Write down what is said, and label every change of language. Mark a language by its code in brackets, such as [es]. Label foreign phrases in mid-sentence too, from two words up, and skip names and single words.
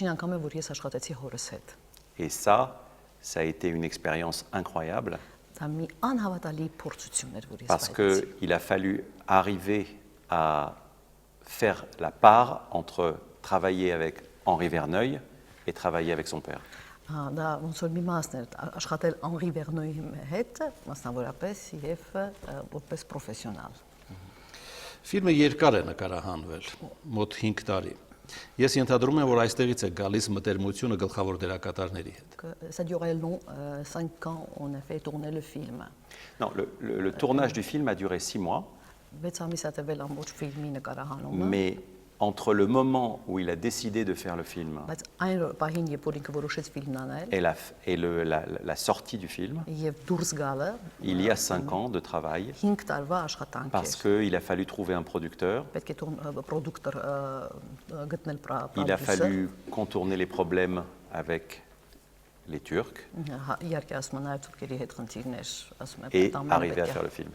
[fr] Et ça a été une expérience incroyable. Parce qu'il a fallu arriver à faire la part entre travailler avec Henri Verneuil et travailler avec son père. [hy] Ֆիլմը երկար է նկարահանվել, մոտ 5 տարի։ Ես ենթադրում եմ, որ այստեղից է գալիս մտերմությունը գլխավոր դերակատարների հետ։ [fr] Ça durait long, 5 ans, on a fait tourner le film. Non, le tournage du film a duré 6 mois. Mais entre le moment où il a décidé de faire le film et la sortie du film, il y a 5 ans de travail, parce qu'il a fallu trouver un producteur, il a fallu contourner les problèmes avec les Turcs et arriver à faire le film.